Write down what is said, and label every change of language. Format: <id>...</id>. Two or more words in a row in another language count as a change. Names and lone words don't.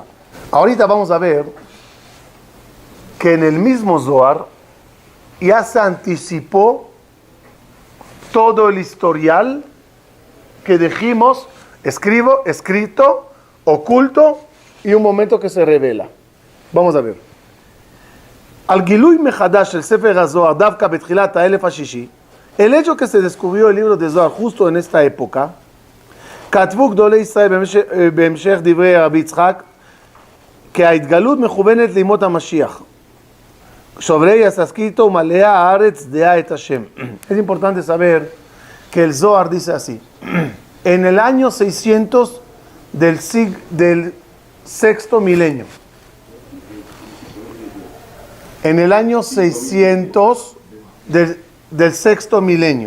<es>Ahorita vamos a ver que en el mismo Zohar ya se anticipó todo el historial que dijimos, escrito, oculto y un momento que se revela. Vamos a ver.</es> <he>על גילוי מחדש של ספר הזוהר דווקא בתחילת האלף השישי,</he> <es>el hecho que se descubrió el libro de Zohar justo en esta época,</es> <he>כתבו גדולי ישראל בהמשך דברי רבי יצחק, כי ההתגלות מכוונת לימות המשיח.</he> <es>Sobre ella está escrito,</es> <he>ומלאה הארץ דעה את השם.</he> <es>Es importante saber que el Zohar dice así. En el año 600 del sexto milenio. En el año 600 del sexto milenio.</es>